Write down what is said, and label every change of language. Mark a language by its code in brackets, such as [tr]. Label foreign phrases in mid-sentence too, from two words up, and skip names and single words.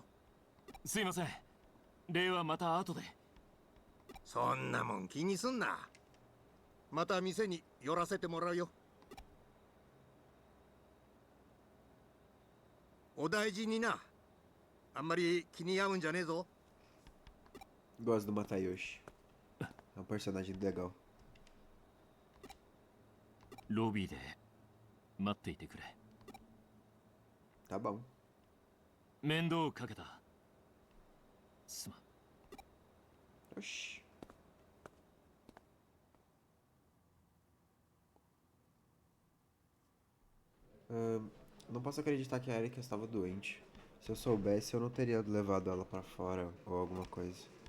[ja] すいません。礼はまた後で。そんなもん気にすんな。また店に寄らせてもらうよ。お大事にな。あんまり気に病うんじゃねえぞ。 [pt] Gosto do Matayoshi. É um personagem legal. [ja] ロビーで待っていてくれ。 [pt] Tá bom. [ja] 面倒をかけた。すまん。 [pt] Oxi. Não posso acreditar que a Erika estava doente. Se eu soubesse, eu não teria levado ela pra fora ou alguma coisa.